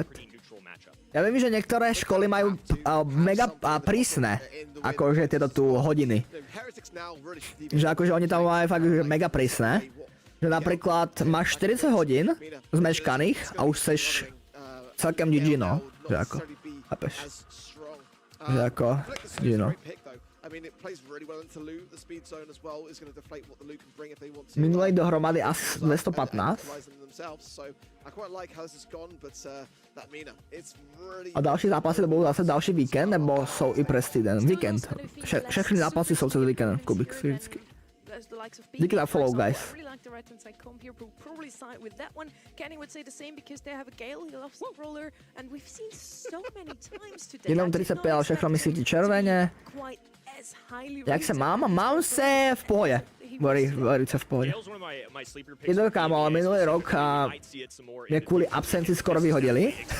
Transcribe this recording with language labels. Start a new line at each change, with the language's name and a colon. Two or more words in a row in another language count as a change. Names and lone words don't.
Slovak: Ja viem, že niektoré školy majú mega prísne, akože tieto tu hodiny. Že akože oni tam majú fakt mega prísne. Že napríklad máš 40 hodín zmeškaných a už
Czech: seš celkem
Slovak: GG, no. Že ako, chápeš? Že ako, GG, no.
Czech: Minulej dohromady asi 215. A další zápasy to budú zase další víkend, nebo jsou i přes týden? Víkend. Všechny zápasy jsou přes víkend, Kubik, vždycky. Díky za follow, guys. Jenom 35, ale všechno mi svítí červeně. Jak se mám? Mám se v pohodě. Velice v pohodě. Jedno kámo, ale minulý rok mě kvůli absenci skoro vyhodili.